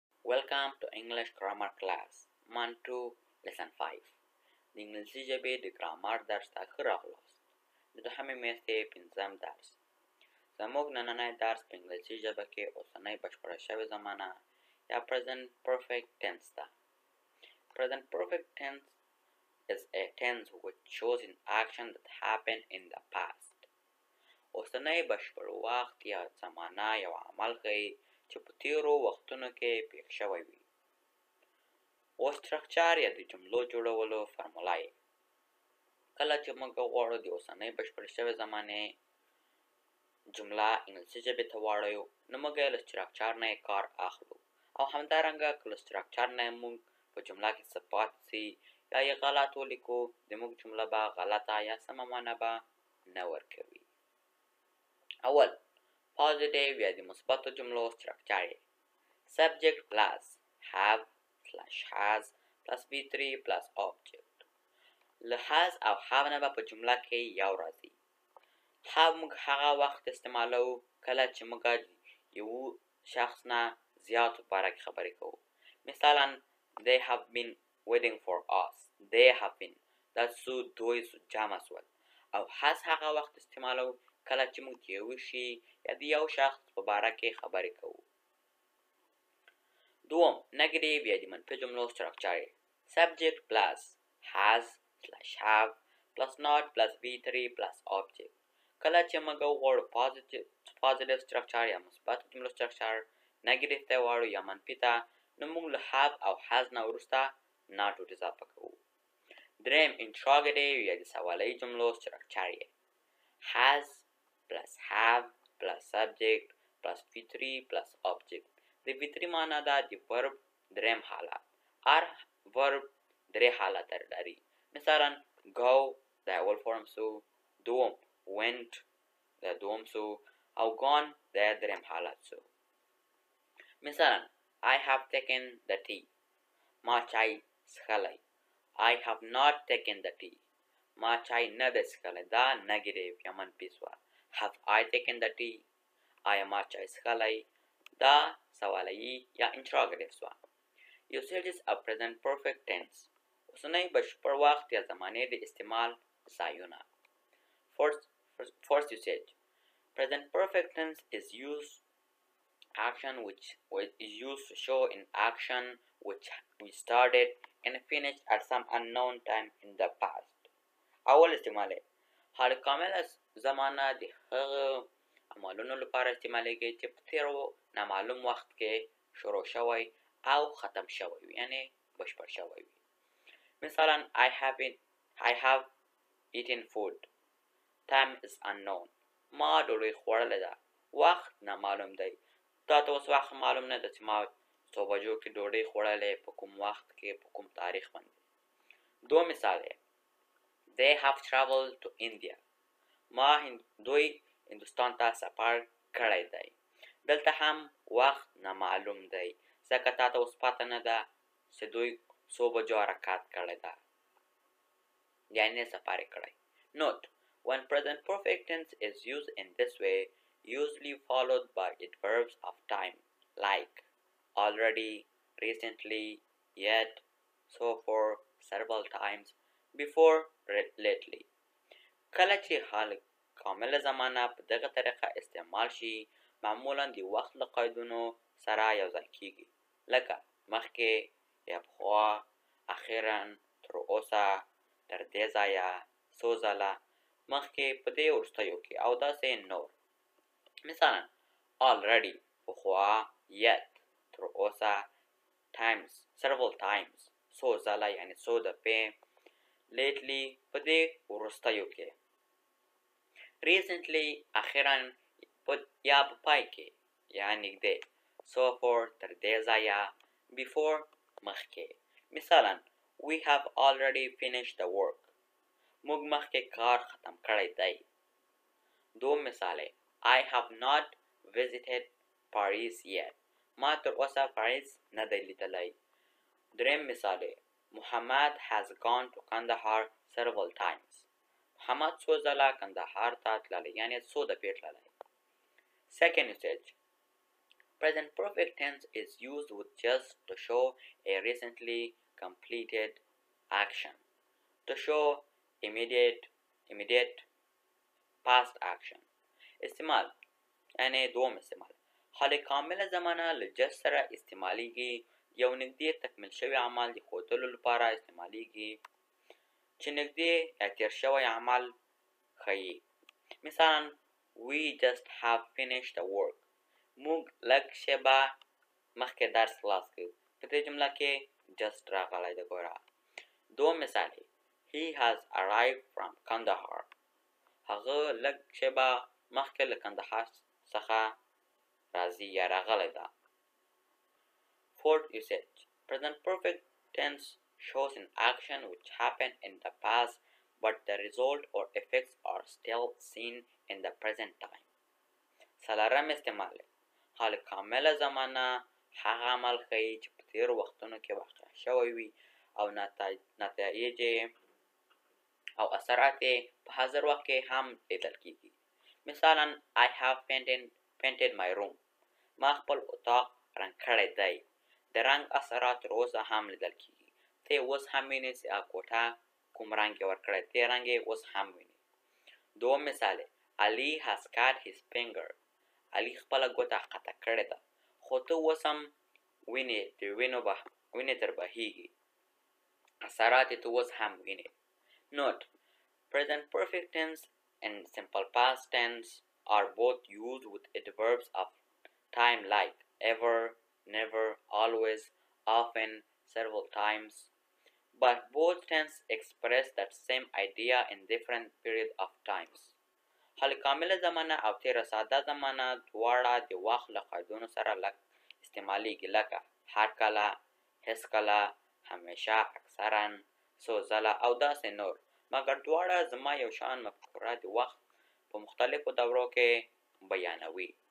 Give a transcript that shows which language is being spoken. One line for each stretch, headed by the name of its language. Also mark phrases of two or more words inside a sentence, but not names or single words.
English: Welcome to English Grammar Class Month 2 Lesson 5
Pashto: د انګلیسي ژبې د ګرامر درس ته ښه راغلاست. د دوهمې میاشتې پنځم درس. زموږ نننی درس په انګلیسي ژبه کې اوسنۍ بشپړه شوې زمانه یا
English: present perfect tense
Pashto: ده.
English: Present perfect tense is a tense which shows an action that happened in the past.
Pashto: اوسنۍ بشپړ وخت یا زمانه یو عمل ښیي چې په تیرو وختونو کې پېښ شوی وي. اوس سټرکچر یا د جملو جوړولو فرموله یې. کله چې موږ غواړو د اوسنۍ بشپړ شوې زمانې جمله انګلیسي ژبې ته واړوو نو موږ له سټرکچر نه یې کار اخلو او همدارنګه که له سټرکچر نه موږ په جمله کې څه پاتې سي یا یې غلط ولیکو زموږ جمله به غلطه یا سمه معنی به نه ورکوي. اول positive یا د مثبتو جملو سټرکچر یې.
English: subject plus have / has plus be3 plus object.
Pashto: له has او have نه به په جمله کې یو راځي. have موږ هغه وخت استعمالو کله چې موږ یو شخص نه زیاتو باره کې خبرې کوو.
English: مثلا they have been waiting for us. they have been
Pashto: دا څو دوی جمع سول. او has هغه وخت استعمالو کله چې موږ یو شي یا د یو شخص په باره کې خبرې کوو. دوم negative یا د منفي جملو سټرکچر یې.
English: subject plus has / have plus not plus be3 plus object.
Pashto: کله چې موږ غواړو positive سټرکچر یا مثبت جملو سټرکچر negative ته واړو یا منفي ته نو موږ له have او has نه وروسته not اضافه کوو. دریم interrogative یا د سوالیه جملو سټرکچر یې.
English: has plus have plus subject plus be3 plus object.
Pashto: د be3 معنی ده د verb دریم حالت. هر verb درې حالت لري. مثلا go د اول فرم سو، دوم went د دوم سو او gone د دریم حالت سو.
English: مثلا I have taken the tea.
Pashto: ما چای څښلی.
English: I have not taken the tea.
Pashto: ما چای نه ده څښلی. دا negative یا منفي سوه.
English: Have I taken the tea?
Pashto: آیا ما چای څښلی؟ دا سوالیه یا interrogative سوه.
English: Usages of present perfect tense.
Pashto: اوسنۍ بشپړ وخت یا زمانې د استعمال ځایونه.
English: First usage. Present perfect tense is used which is used to show an action which we started and finished at some unknown time in the past.
Pashto: اول استعمال حال کامل زمانه د هغه عملونو لپاره استعمالیږي چې په تیرو نامعلوم وخت کې شروع شوی او ختم شوی وي، یعنی بشپړ شوی وي.
English: مثلا I have eaten food. Time is unknown.
Pashto: ما ډوډۍ خوړلې ده. وخت نامعلوم دی. تا ته اوس وخت معلوم نه ده چې ما څو بجو کې ډوډۍ خوړلې، په کوم وخت کې، په کوم تاریخ باندې. دوه مثال دی.
English: They have traveled to India.
Pashto: دوی هندوستان ته سفر کړی دی. دلته هم وخت نامعلوم دی ځکه تا ته اوس پته نه ده چې دوی څو بجو حرکت کړی ده، یعنی سفر یې کړی.
English: Note: when present perfect tense is used in this way, usually followed by adverbs of time like already, recently, yet, so far, several times, before, lately.
Pashto: کله چې حال کامله زمانه په دغه طریقه استعمال شي معمولا د وخت له قیدونو سره یوځای کیږي، لکه مخکې یا پخوا، اخیرا، تر اوسه، تر دې ځایه، څو ځله، مخکې، په دې وروستیو کې او داسې نور. مثلا already پخوا، yet تر اوسه،
English: times several times
Pashto: څو ځله یعنی څو دفعې، lately په دې وروستیو کې، recently اخیرا یا په پای کې یا نږدې،
English: so far
Pashto: تر دې ځایه، before مخکې.
English: مثلا we have already finished the work.
Pashto: موږ مخکې کار ختم کړی دی. دوم مثال
English: I have not visited Paris yet.
Pashto: ما تر اوسه پاریس نه دی لیدلی. دریم مثال
English: Muhammad has gone to Kandahar several times.
Pashto: محمد څو ځله کندهار ته تللی، یعنی څو دفعې تللی.
English: Second usage. Present perfect tense is used with just to show a recently completed action. To show immediate past action.
Pashto: استعمال یعنی دوم استعمال. حال کامله زمانه له جست سره استعمالیږي. یو نږدې تکمیل شوی عمل د ښودلو لپاره استعمالیږي چې نږدې یا تیر شوی عمل ښیي.
English: مثلا we just have finished the work.
Pashto: موږ لږ شیبه مخکې درس خلاص کړ. په دې جمله کې just راغلی دی ګوره. دوم مثال دی
English: he has arrived from Kandahar.
Pashto: هغه لږ شیبه مخکې له کندهار څخه راځي یا راغلی ده.
English: Fourth usage. Present perfect tense shows an action which happened in the past but the result or effects are still seen in the present time.
Pashto: څلورم استعمال. حال کامله زمانه هغه عمل ښیي چې په تېرو وختونو کې واقع شوی وي او نتایج او اثرات په حاضر وخت کې هم لیدل کیږي.
English: مثلا I have painted my room.
Pashto: ما خپل اتاق رنګ کړی دی. د رنګ اثرات تر اوسه هم لیدل کیږي. ته اوس هم وینې چې کوټه کوم رنګ یې ورکړی، ته رنګ یې اوس هم وینې. دوم مثال
English: Ali has cut his finger.
Pashto: علي خپله ګوته قطع کړې ده خو ته اوس هم وینې د وینې تر بهیږي. اثرات یې ته اوس هم وینې.
English: Note: present perfect tense and simple past tense are both used with adverbs of time like ever, never, always, often, several times. But both tenses express that same idea in different periods of times.
Pashto: حال کامله زمانه او تیره ساده زمانه دواړه د وخت له قیدونو سره لږ استعمالیږي لکه هر کله، هیڅ کله، همیشه، اکثرا، څو ځله او داسې نور. مګر دواړه زما یو شان مفکوره د وخت په مختلفو دورو کې بیانوي.